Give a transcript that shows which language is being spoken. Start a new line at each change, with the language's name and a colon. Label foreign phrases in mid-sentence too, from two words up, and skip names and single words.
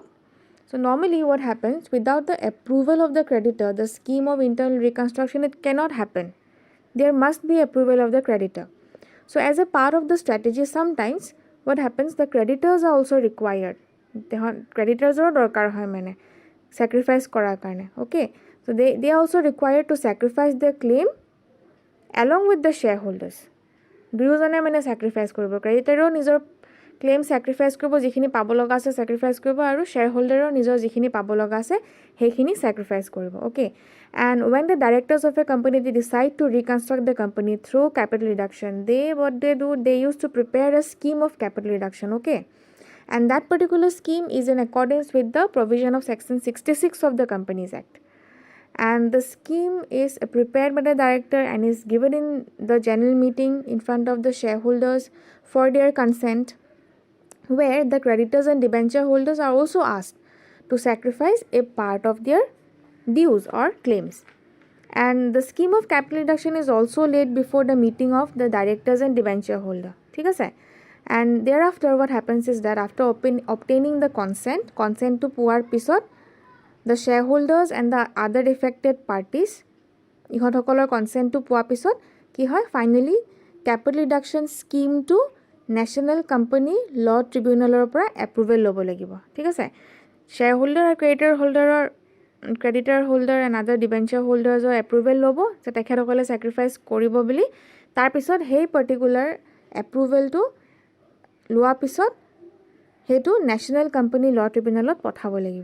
English: So normally what happens, without the approval of the creditor, the scheme of internal reconstruction, it cannot happen. There must be approval of the creditor. So as a part of the strategy, sometimes what happens, the creditors are also required. The creditors are
Assamese: দৰকাৰ হয় মানে sacrifice কৰাৰ কাৰণে.
English: Okay, so they are also required to sacrifice their claim along with the shareholders.
Assamese: দুয়োজনে মানে sacrifice কৰিব, creditor নিজৰ ক্লেইম চেক্ৰিফাইচ কৰিব, যিখিনি পাব লগা আছে চেক্ৰিফাইচ কৰিব, আৰু
English: share holders
Assamese: নিজৰ যিখিনি পাব লগা আছে সেইখিনি চেক্ৰিফাইচ কৰিব.
English: okay, and when the directors of a company they decide to reconstruct the company through capital reduction, what they do, they used to prepare a scheme of capital reduction. Okay, and that particular scheme is in accordance with the provision of section 66 of the Companies Act. And the scheme is prepared by the director and is given in the general meeting in front of the shareholders for their consent, where the creditors and debenture holders are also asked to sacrifice a part of their dues or claims. And the scheme of capital reduction is also laid before the meeting of the directors and debenture holder.
Assamese: ঠিক আছে?
English: And thereafter what happens is that after obtaining the consent to
Assamese: পোৱাৰ পিছত
English: the shareholders and the other affected parties,
Assamese: ইহঁতসকলৰ consentটো পোৱাৰ পিছত কি হয়,
English: finally capital reduction scheme to
Assamese: নেশ্যনেল কোম্পানী ল ট্ৰিবিউনেলৰ পৰা এপ্ৰুভেল ল'ব লাগিব. ঠিক আছে,
English: share holder
Assamese: আৰু
English: creditor holder and other debenture holders
Assamese: এপ্ৰুভেল ল'ব যে তেখেতসকলে চেক্ৰিফাইচ কৰিব বুলি. তাৰপিছত সেই পাৰ্টিকুলাৰ এপ্ৰুভেলটো লোৱাৰ পিছত সেইটো নেশ্যনেল কোম্পানী ল ট্ৰিবিউনেলত পঠাব লাগিব.